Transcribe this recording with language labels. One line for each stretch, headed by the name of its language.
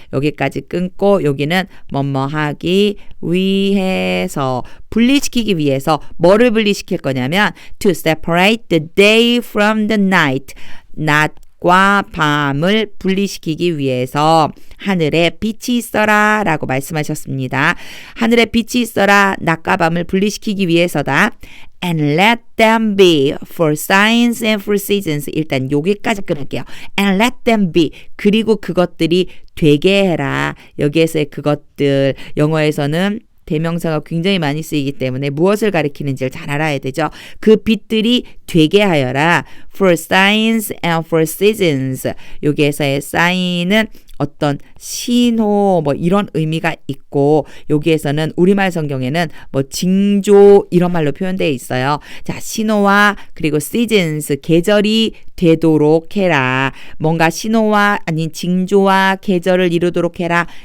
Korean: 여기까지 끊고 여기는 뭐뭐 하기 위해서 분리시키기 위해서 뭐를 분리시킬 거냐면
English: to separate the day from the night.
Korean: 낮과 밤을 분리시키기 위해서 하늘에 빛이 있어라 라고 말씀하셨습니다. 하늘에 빛이 있어라 낮과 밤을 분리시키기 위해서다.
English: And let them be for signs and for seasons.
Korean: 일단 여기까지 끊을게요.
English: And let them be.
Korean: 그리고 그것들이 되게 해라. 여기에서의 그것들. 영어에서는 대명사가 굉장히 많이 쓰이기 때문에 무엇을 가리키는지를 잘 알아야 되죠. 그 빛들이 되게 하여라.
English: For signs and for seasons.
Korean: 여기에서의 sign은 어떤 신호 이런 의미가 있고 여기에서는 우리말 성경에는 징조 이런 말로 표현되어 있어요. 자, 신호와 그리고 seasons 계절이 되도록 해라. 뭔가 신호와 아닌 징조와 계절을 이루도록 해라.